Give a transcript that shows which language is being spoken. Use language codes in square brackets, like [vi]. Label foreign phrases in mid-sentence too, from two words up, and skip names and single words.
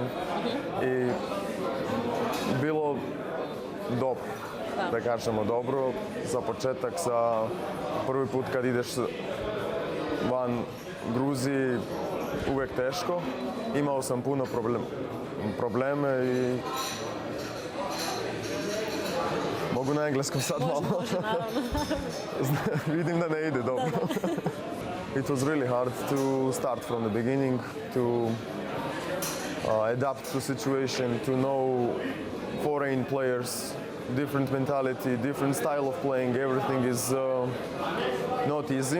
[bs] I bilo dobro, da kažemo dobro, za početak sa prvi put kad ideš van Gruziji, uvijek teško. Imao sam puno probleme i mogu na engleskom sad malo. Može, naravno. Vidim da ne ide dobro. [en] It was really hard to start from the beginning, to adapt to situation, to know foreign players, different mentality, different style of playing. Everything is not easy.